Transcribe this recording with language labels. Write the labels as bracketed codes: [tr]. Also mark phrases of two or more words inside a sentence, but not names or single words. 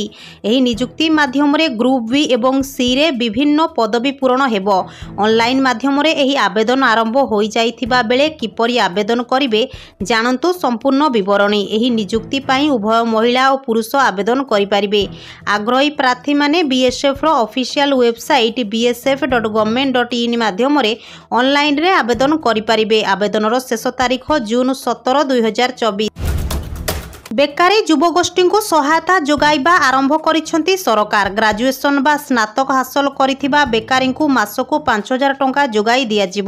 [or] ଏହି ନିଯୁକ୍ତି ମାଧ୍ୟମ ରେ ଗ୍ରୁପ ବି ଏବଂ ସି ରେ ବିଭିନ୍ନ ପଦବୀ ପୂରଣ ହେବ। ଅନଲାଇନ ମାଧ୍ୟମ ରେ ଏହି ଆବେଦନ ଆରମ୍ଭ ହୋଇ ଯାଇଥିବା ବେଳେ କିପରି ଆବେଦନ କରିବେ ଜାଣନ୍ତୁ ସମ୍ପୂର୍ଣ୍ଣ ବିବରଣୀ। ଏହି ନିଯୁକ୍ତି ପାଇଁ ଉଭୟ ମହିଳା ଓ ପୁରୁଷ ଆବେଦନ କରି ପାରିବେ। ଆଗ୍ରହୀ ପ୍ରାର୍ଥୀ ମାନେ ବିଏସଏଫ ର [en] official website [or] bsf.government.in ମାଧ୍ୟମ ରେ ଅନଲାଇନ ରେ ଆବେଦନ କରି ପାରିବେ। ଆବେଦନର ଶେଷ ତାରିଖ ଜୁନ 17, 2024। ବେକାରୀ ଯୁବଗୋଷ୍ଠୀ କୁ ସହାୟତା ଯୋଗାଇବା ଆରମ୍ଭ କରିଛନ୍ତି ସରକାର। ଗ୍ରାଜୁଏସନ ବା ସ୍ନାତକ ହାସଲ କରିଥିବା ବେକାରୀ କୁ ମାସକୁ 5000 ଟଙ୍କା ଯୋଗାଇ ଦିଆ ଯିବ।